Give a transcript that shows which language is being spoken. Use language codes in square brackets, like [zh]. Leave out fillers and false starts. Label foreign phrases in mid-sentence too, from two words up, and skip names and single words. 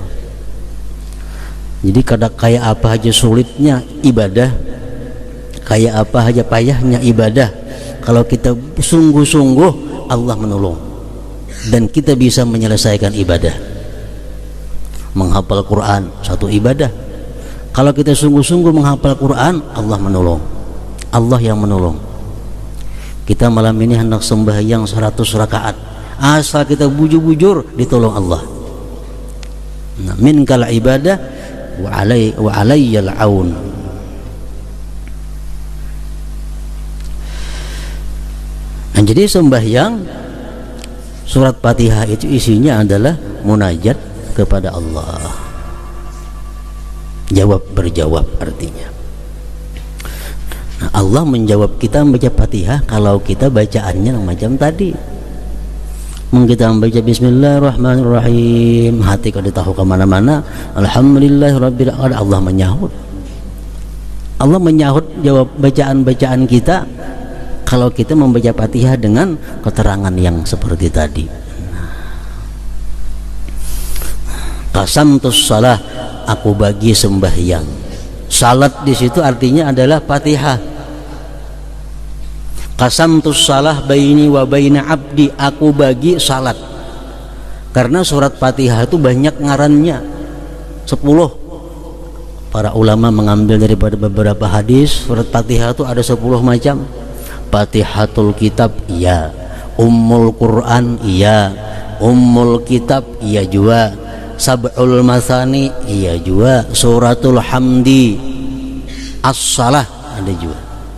[id] Jadi kayak apa aja sulitnya ibadah, kayak apa aja payahnya ibadah, kalau kita sungguh-sungguh Allah menolong dan kita bisa menyelesaikan ibadah. Menghafal Quran satu ibadah, kalau kita sungguh-sungguh menghafal Quran, Allah menolong, Allah yang menolong. Kita malam ini hendak sembahyang 100 rakaat, asal kita bujur-bujur ditolong Allah. [ar] Nah, منك العبادة وعلي العون. [id] Nah, jadi sembahyang surat Fatihah itu isinya adalah munajat kepada Allah, jawab berjawab artinya. Nah, Allah menjawab kita membaca Fatihah kalau kita bacaannya macam tadi. Kita membaca [ar] بسم الله الرحمن الرحيم, [id] hati kalau tahu kemana-mana, [ar] الحمد لله رب العالمين, [id] Allah menyahut. Allah menyahut jawab bacaan-bacaan kita kalau kita membaca Fatihah dengan keterangan yang seperti tadi. [ar] قسمت الصلاة, [id] aku bagi sembahyang. Salat di situ artinya adalah Fatihah. [ar] قسمت الصلاة بيني وبين عبدي, [id] aku bagi salat. Karena surat Fatihah itu banyak ngarannya, 10. Para ulama mengambil daripada beberapa hadis, surat Fatihah itu ada 10 macam. Fatihatul kitab iya, Ummul Quran iya, Ummul kitab iya juga, Sab'ul masani iya juga, Suratul hamdi, As-salah ada juga.